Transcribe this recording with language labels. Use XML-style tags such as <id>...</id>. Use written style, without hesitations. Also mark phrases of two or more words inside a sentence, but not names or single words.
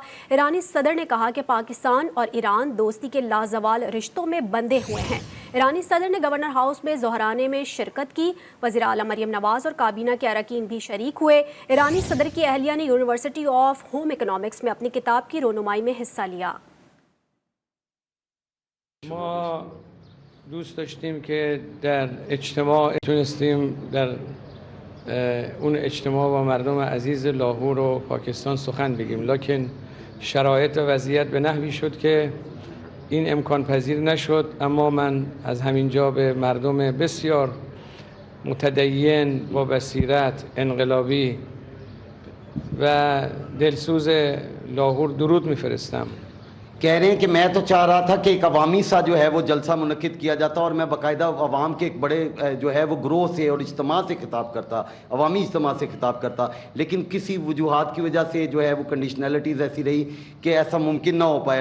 <ur>ایرانی صدر نے کہا کہ پاکستان اور ایران دوستی کے لازوال رشتوں میں بندھے ہوئے ہیں. ایرانی صدر نے گورنر ہاؤس میں ظہرانے میں شرکت کی. وزیر اعلیٰ مریم نواز اور کابینہ کے ارکان بھی شریک ہوئے. ایرانی صدر کی اہلیہ نے यूनिवर्सिटी ऑफ होम इकनॉमिक्स میں اپنی کتاب کی رونمائی میں حصہ لیا।</ur> <fa>ما دوست داشتیم که در اجتماع تونستیم در اون اجتماع با مردم عزیز لاهور و پاکستان سخن بگیم، لکن شرایط و وضعیت به نحوی شد که این امکان پذیر نشد. اما من از همینجا به مردم بسیار متدین با بصیرت، انقلابی و دلسوز لاهور درود میفرستم.</fa> <ur>کہہ رہے ہیں کہ میں تو چاہ رہا تھا کہ ایک عوامی سا جو ہے وہ جلسہ منعقد کیا جاتا اور میں باقاعدہ عوام کے ایک بڑے جو ہے وہ گروہ سے اور اجتماع سے خطاب کرتا، عوامی اجتماع سے خطاب کرتا، لیکن کسی وجوہات کی وجہ سے جو ہے وہ کنڈیشنلٹیز ایسی رہی کہ ایسا ممکن نہ ہو پایا۔</ur>